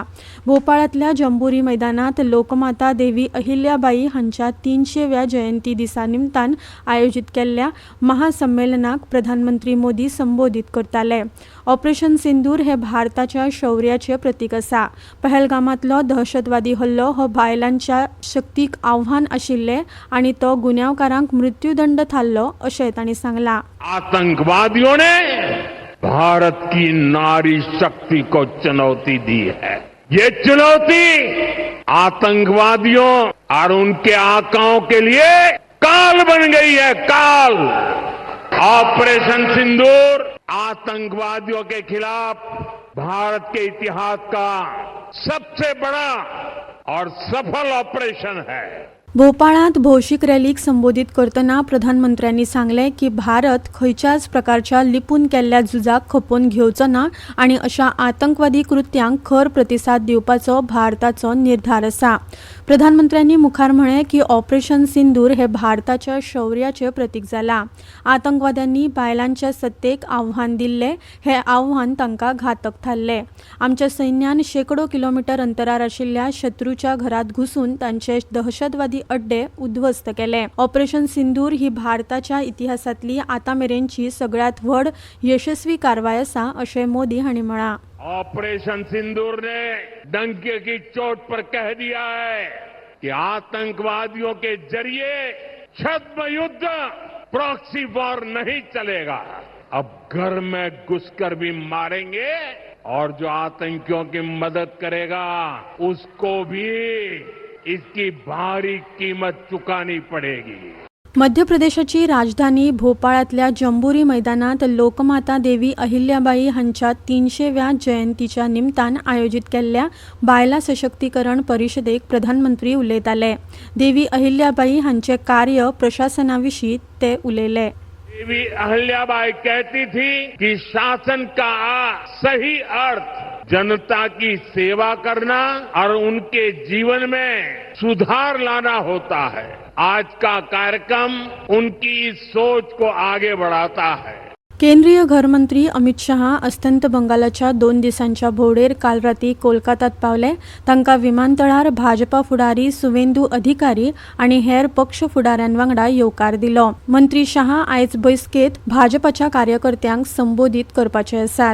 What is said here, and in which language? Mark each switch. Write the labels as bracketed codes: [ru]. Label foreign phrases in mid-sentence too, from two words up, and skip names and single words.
[kok] भोपाळांतल्या जंबुरी मैदानात लोकमाता देवी अहिल्याबाई हांच्या 300व्या जयंती दिसा निमतान आयोजीत केल्ल्या महासंमेलनाक प्रधानमंत्री मोदी संबोधीत करताले. ऑपरेशन सिंदूर हे भारताच्या शौर्याचे प्रतीक आसा. पहलगामांतलो दहशतवादी हल्लो हो बायलांच्या शक्तीक आव्हान आशिल्लें आणि तो गुन्यांवकारांक मृत्यूदंड थारलो अशें तांणी सांगलां. [hi] आतंकवादियों ने भारत की नारी शक्ति को चुनौती दी है. ये चुनौती आतंकवादियों और उनके आकाओं के लिए काल बन गई है. काल. ऑपरेशन सिंदूर आतंकवादियों के खिलाफ भारत के इतिहास का सबसे बड़ा और सफल ऑपरेशन है. [kok] भोपाळांत भौशीक रॅलीक संबोधीत करतना प्रधानमंत्र्यांनी सांगलें की भारत खंयच्याच प्रकारच्या लिपून केल्ल्या झुजाक खपोवन घेवचो ना आणि अशा आतंकवादी कृत्यांक खर प्रतिसाद दिवपाचो भारताचो निर्धार आसा. प्रधानमंत्र्यांनी मुखार म्हळें की ऑपरेशन सिंदूर हे भारताच्या शौर्याचे प्रतीक जाला. आतंकवाद्यांनी बायलांच्या सत्तेक आव्हान दिल्लें. हे आव्हान तांकां घातक थारलें. आमच्या सैन्यान शेकडो किलोमीटर अंतरार आशिल्ल्या शत्रूच्या घरात घुसून तांचे दहशतवादी अड्डे उद्ध्वस्त केले. ऑपरेशन सिंदूर ही भारताच्या इतिहासातली आतामेरेनची सगळ्यात व्हड यशस्वी कारवाय आसा अशें मोदी हांणी म्हळां. [hi] ऑपरेशन सिंदूर ने डंके की चोट पर कह दिया है कि आतंकवादियों के जरिए छद्म युद्ध [en] proxy war [hi] नहीं चलेगा. अब घर में घुसकर भी मारेंगे और जो आतंकियों की मदद करेगा उसको भी इसकी भारी कीमत चुकानी पड़ेगी। [kok] मध्य प्रदेशाची राजधानी भोपाळातल्या जंबुरी मैदानात लोकमाता देवी अहिल्याबाई हांच्या 300व्या जयंतीच्या निमतान आयोजित केल्ल्या बायला सशक्तीकरण परिषदेक प्रधानमंत्री उलयताले। देवी अहिल्याबाई हांचे कार्य प्रशासनाविशीं ते उलयले। [hi] देवी अहिल्याबाई कहती थी कि शासन का सही अर्थ जनता की सेवा करना और उनके जीवन में सुधार लाना होता है। आज का कार्यक्रम उनकी इस सोच को आगे बढ़ाता है। [kok] केंद्रीय घरमंत्री अमित शहा अस्तंत बंगालाच्या 2 दिसांच्या भोवडेर काल राती कोलकातात पावले। तांकां विमानतळार भाजपा फुडारी सुवेंदू अधिकारी आनी हेर पक्ष फुडाऱ्यांवांगडा येवकार दिलो। मंत्री शहा आयज बसकेत भाजपाच्या कार्यकर्त्यांक संबोधीत करपाचे आसात।